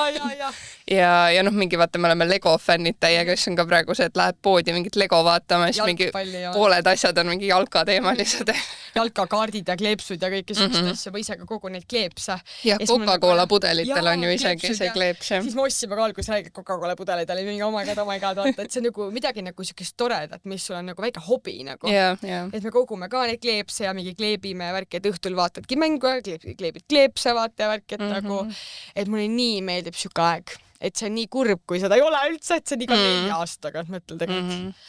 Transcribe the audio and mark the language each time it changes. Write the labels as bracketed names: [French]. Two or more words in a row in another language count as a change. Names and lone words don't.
[Estonian] Ja noh, mingi vaata, me oleme Lego fännid täiega, kes on ka praegu see, et läheb poodi mingit Lego vaatama, siis mingi pooled asjad on mingi jalkateemalised. Jalkakaardid ja kleepsud ja kõike sellist asja, või ise ka kogu neid kleepse. Ja Coca-Cola pudelitel on ju isegi see kleeps. Siis me ostsime ka alguses räigelt Coca-Cola pudelid, oli mingi [English] oh my god, [Estonian] vaata, et see on nagu midagi nagu siukest toredat, mis sul on nagu väike hobi nagu. Et me kogume ka neid kleepse ja mingi kleebime ja värki, et õhtul vaatadki mängu ja kleebid kleepse vaata ja värki, et nagu, et mulle nii meeldib siuke aeg. Et see on nii kurb, kui seda ei ole üldse, et see on iga 4 aastaga, et mõtled tegelikult.